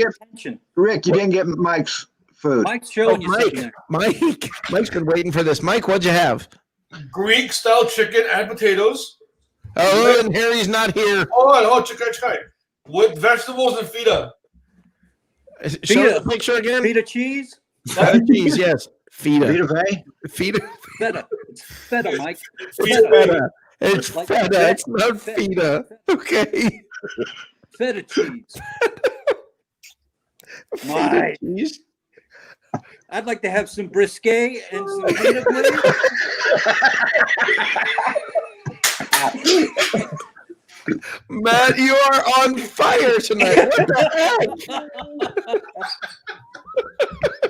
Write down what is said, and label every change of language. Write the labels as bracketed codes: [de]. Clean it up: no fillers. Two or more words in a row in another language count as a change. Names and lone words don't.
[en] get- Rick, you didn't get Mike's food. Mike's showing you something Mike, there. Mike's been waiting for this. Mike, what'd you have? Greek style chicken and potatoes. Oh, and Harry's not here. Oh, chicken. With vegetables and feta. Show us the picture again. Feta cheese? Feta cheese, yes. Feta. Vita Vey? Feta. Feta. It's feta, Mike. Feta. It's Like feta. feta. It's not feta. Okay. Feta cheese. Feta Mike. cheese. I'd like to have some brisket and some feta, please. Matt, you are on fire tonight. What the heck?